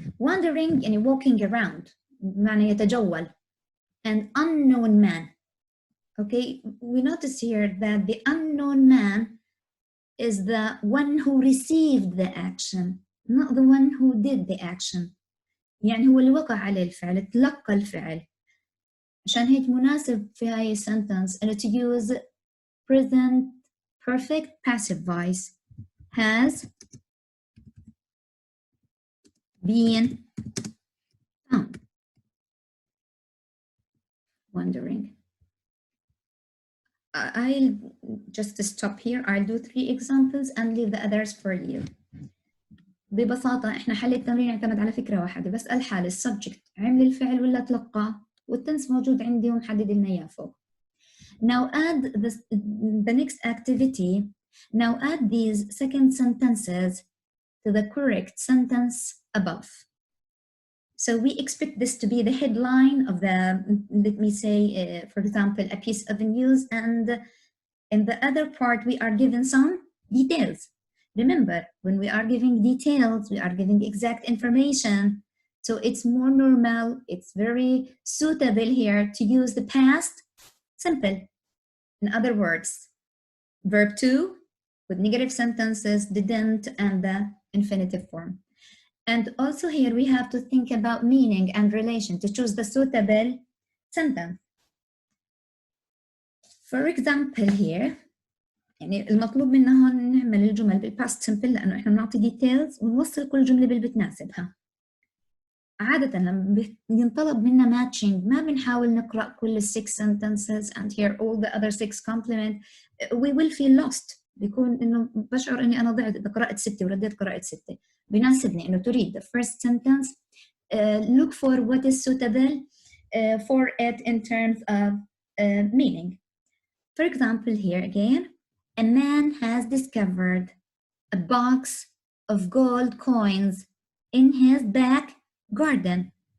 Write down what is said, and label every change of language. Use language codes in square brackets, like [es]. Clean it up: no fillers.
[en] Wandering يعني walking around, [ar] معنى يتجول. [en] An unknown man. Okay, we notice here that the unknown man is the one who received the action, not the one who did the action. [ar] يعني هو اللي وقع عليه الفعل، تلقى الفعل. عشان هيك مناسب في هاي السنتنس إنه [en] to use present perfect passive voice. Has been found. Wondering. I'll just stop here. I'll do 3 examples and leave the others for you. [ar] ببساطة إحنا حل التمرين يعتمد على فكرة واحدة، بس الحال السبجكت عمل الفعل ولا تلقاه، والتنس موجود عندي ومحدد لنا إياه فوق. [en] Now add the next activity. Now add these second sentences to the correct sentence above. So we expect this to be the headline of the, let me say, for example, a piece of news, and in the other part we are given some details. Remember, when we are giving details, we are giving exact information. So it's more normal, it's very suitable here to use the past simple. In other words, verb to with negative sentences, didn't, and the infinitive form. And also here we have to think about meaning and relation to choose the suitable sentence. For example here, [ar] يعني المطلوب منا هون نعمل الجمل بالpast simple لأنه إحنا بنعطي details ونوصل كل جملة باللي بتناسبها. عادة لما ينطلب منا matching ما بنحاول نقرأ كل 6 [en] sentences and hear all the other 6 complement. We will feel lost. [ar] بيكون إنه بشعر إني أنا ضعت إذا قرأت 6 ورديت قرأت 6. بيناسبني إنه [en] to read the first sentence, look for what is suitable for it in terms of meaning. For example, here again, a man has discovered a box of gold coins in his back garden.